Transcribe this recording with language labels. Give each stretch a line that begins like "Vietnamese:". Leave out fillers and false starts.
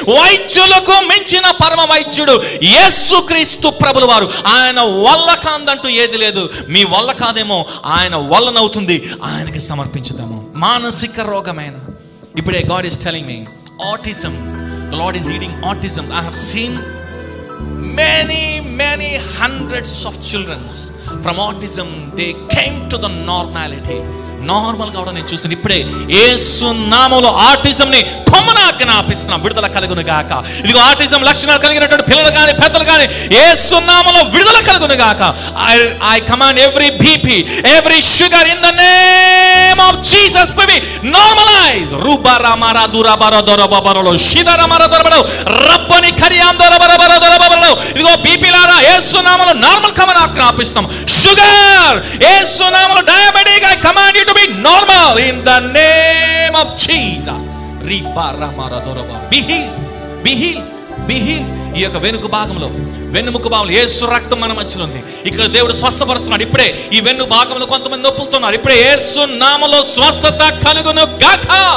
Telugu: వైద్యులకు మించిన పరమ వైద్యుడు యేసుక్రీస్తు ప్రభుల వారు. ఆయన వల్ల కాదంటూ ఏది లేదు. మీ వల్ల కాదేమో, ఆయన వల్లనవుతుంది. ఆయనకి సమర్పించుదాము. మానసిక రోగమైన ఇప్పుడే
English: God is telling me autism, the Lord is healing autism. I have seen many hundreds of children from autism, they came to the normality.
Telugu: Normal గా నేను చూసాను. ఇప్పుడే యేసు నామములో ఆటిజం ని కొమ్మన ఆజ్ఞాపిస్తున్నాం, విడుదల కలుగును గాక. ఇదిగో ఆటిజం లక్షణాలు కలిగినటువంటి పిల్లలు కానీ పెద్దలు కానీ యేసు నామములో విడుదల కలుగును గాక.
English: I command every BP, every sugar in the name of Jesus to be normalized. rubara mara durabara dorabaro shidara mara dorabaro rabbani kariyan dorabaro dorabaro.
Telugu: ఇదిగో బీపీ లారా యేసు నామములో నార్మల్ కమన ఆజ్ఞాపిస్తున్నాం. షుగర్ యేసు నామములో diabetic
English: I command you to be normal in the name of Jesus. Be healed, be healed, be healed, be healed.
Telugu: ఈ యొక్క వెనుక భాగంలో, వెన్నుముక భాగంలో యేసు రక్తం మన మధ్యలో ఉంది. ఇక్కడ దేవుడు స్వస్థపరుస్తున్నాడు. ఇప్పుడే ఈ వెన్ను భాగంలో కొంతమంది నొప్పులుతున్నారు. ఇప్పుడే యేసు నామములో స్వస్థత కలుగును గాక.